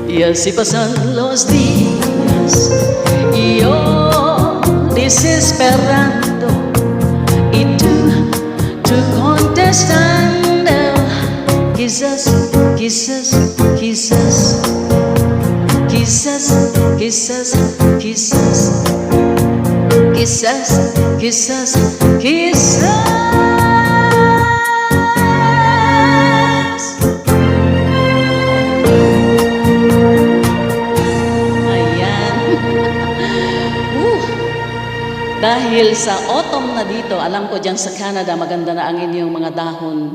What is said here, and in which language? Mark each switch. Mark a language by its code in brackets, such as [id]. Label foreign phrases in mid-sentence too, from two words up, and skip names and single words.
[es] así pasan los días y yo desesperando y tú contestando, quizás, quizás, quizás, quizás, quizás, quizás, quizás, quizás, quizás. [tl] Dahil sa autumn na dito, alam ko dyan sa Canada, maganda na ang inyong mga dahon.